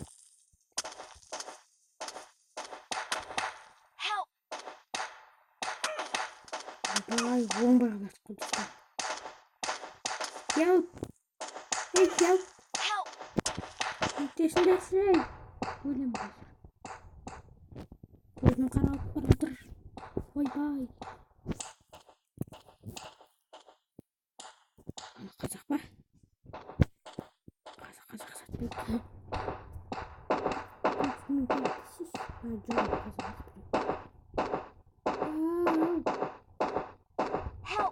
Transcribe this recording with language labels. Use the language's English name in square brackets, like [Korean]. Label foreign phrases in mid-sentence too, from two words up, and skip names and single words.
[English] Help! Bye. Bomba. Help! Hey, help! Help! That's right. [Kazakh] Өлем қазір. Көзім қаралып бара жатыр. Бай. Қазақ па? Қазақ. [English] Help!